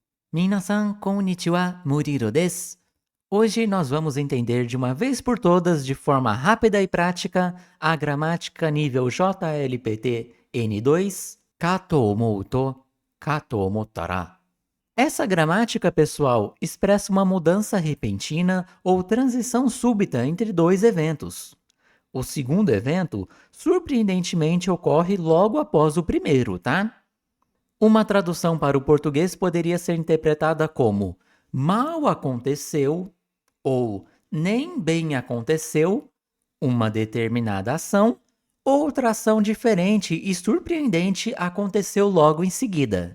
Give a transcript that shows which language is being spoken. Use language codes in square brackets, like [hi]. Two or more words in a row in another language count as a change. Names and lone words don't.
[ja] 皆さん、こんにちは、ムリロです. [pt] Hoje nós vamos entender de uma vez por todas, de forma rápida e prática, a gramática nível JLPT N2, [ja] かと思うと、かと思ったら. [pt] Essa gramática, pessoal, expressa uma mudança repentina ou transição súbita entre dois eventos. O segundo evento, surpreendentemente, ocorre logo após o primeiro, tá? Uma tradução para o português poderia ser interpretada como mal aconteceu ou nem bem aconteceu uma determinada ação, outra ação diferente e surpreendente aconteceu logo em seguida.